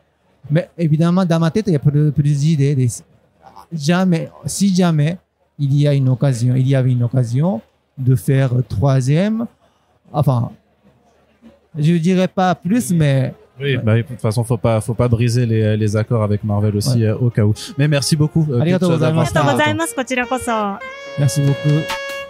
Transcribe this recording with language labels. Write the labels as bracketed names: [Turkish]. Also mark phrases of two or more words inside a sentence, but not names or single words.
[French] Mais évidemment, dans ma tête, il y a plus d'idées. Si jamais il y avait une occasion de faire troisième, enfin, je dirais pas plus, mais oui, de toute façon, faut pas briser les accords avec Marvel aussi, au cas où. Mais merci beaucoup. [Japanese] ありがとうございました。ありがとうございます。こちらこそ。 [French] Merci beaucoup.